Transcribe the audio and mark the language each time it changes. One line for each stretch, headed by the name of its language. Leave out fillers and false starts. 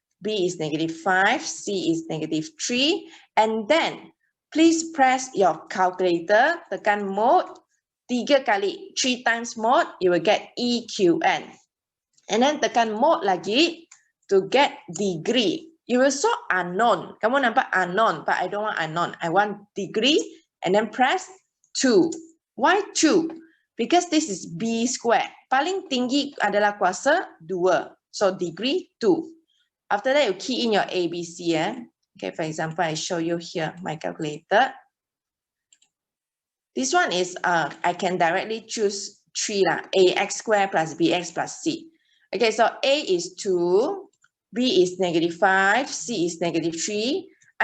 English: B is negative 5, C is negative 3, and then please press your calculator,
Malay: tekan mode, 3 kali,
English: 3 times mode, you will get EQN. And then
Malay: tekan mode lagi
English: to get degree. You will saw unknown.
Malay: Kamu nampak unknown,
English: but I don't want unknown. I want degree, and then press 2. Why 2? Because this is B square.
Malay: Paling tinggi adalah kuasa 2.
English: So degree 2. After that, you key in your ABC. Okay, for example, I show you here my calculator. This one is, I can directly choose 3 AX square plus BX plus C. Okay, so A is 2, B is negative 5, C is negative 3.